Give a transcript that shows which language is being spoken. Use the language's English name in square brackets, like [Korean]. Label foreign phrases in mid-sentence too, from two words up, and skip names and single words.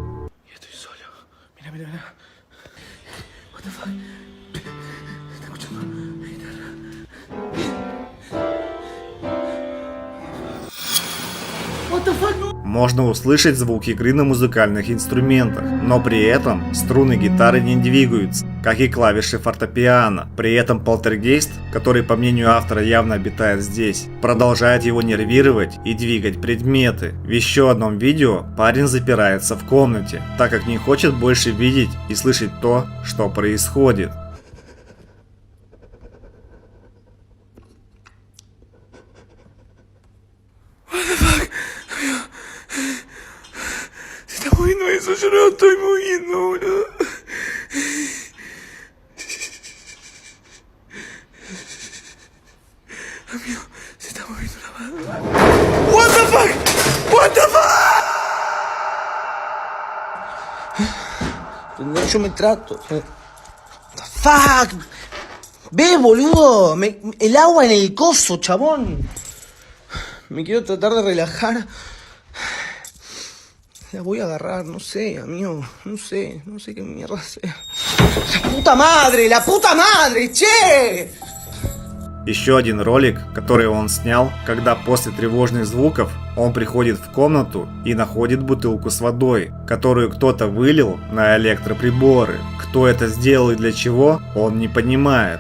[Russian] Можно услышать звук игры на музыкальных инструментах, но при этом струны гитары не двигаются, как и клавиши фортепиано. При этом полтергейст, который по мнению автора явно обитает здесь, продолжает его нервировать и двигать предметы. В еще одном видео парень запирается в комнате, так как не хочет больше видеть и слышать то, что происходит. [Spanish] Se está moviendo eso, yo no lo estoy moviendo, boludo. Amigo, se está moviendo la mano. [English] What the fuck? What the fuck? [Spanish] Yo me trato. [English] What the fuck? [Spanish] Ve, boludo. El agua en el coso, chabón. Me quiero tratar de relajar. La voy a agarrar, no sé, amigo. No sé qué mierda sea. ¡La puta madre, che! [Russian] Еще один ролик, который он снял, когда после тревожных звуков он приходит в комнату и находит бутылку с водой, которую кто-то вылил на электроприборы. Кто это сделал и для чего, он не понимает.